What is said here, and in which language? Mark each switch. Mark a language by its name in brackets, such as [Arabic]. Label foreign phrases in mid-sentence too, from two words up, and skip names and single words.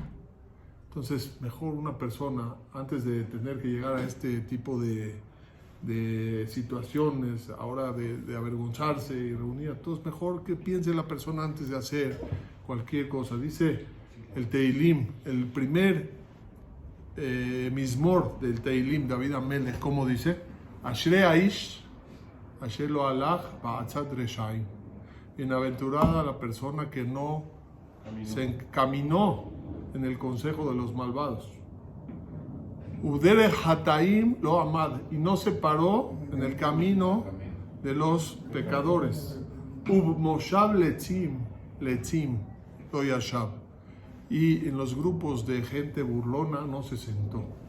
[Spanish] Entonces, mejor una persona, antes de tener que llegar a este tipo de situaciones, ahora de avergonzarse y reunir a todos, mejor que piense la persona antes de hacer cualquier cosa. Dice el Teilim, el primer Mizmor del Teilim, David Amelech, ¿cómo dice? [Hebrew] אשרי האיש, אשר לא הלך בעצת רשעים. [Spanish] Bienaventurada la persona que no se encaminó en el consejo de los malvados. [Hebrew] ובדרך חטאים לא עמד, [Spanish] y no se paró en el camino de los pecadores. [Hebrew] מושב לצים לא ישב, [Spanish] y en los grupos de gente burlona no se sentó.